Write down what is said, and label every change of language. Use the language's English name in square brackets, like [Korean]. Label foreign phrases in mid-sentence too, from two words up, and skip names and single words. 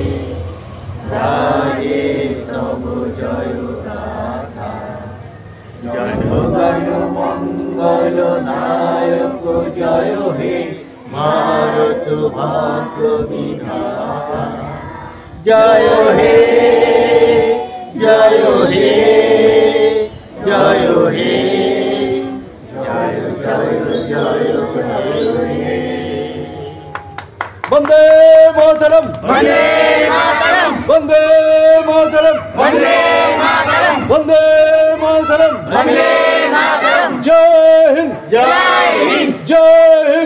[Bangla] গাহে তব জয় গাথা জনগণ মঙ্গল নায়ক জয় হে ভারত ভাগ্য বিধাতা জয় হে জয় হে জয় হে জয় জয় জয় জয় जय जय [Hindi] वंदे मातरम वंदे मातरम वंदे मातरम वंदे मातरम वंदे मातरम वंदे मातरम जय हिंद जय हिंद जय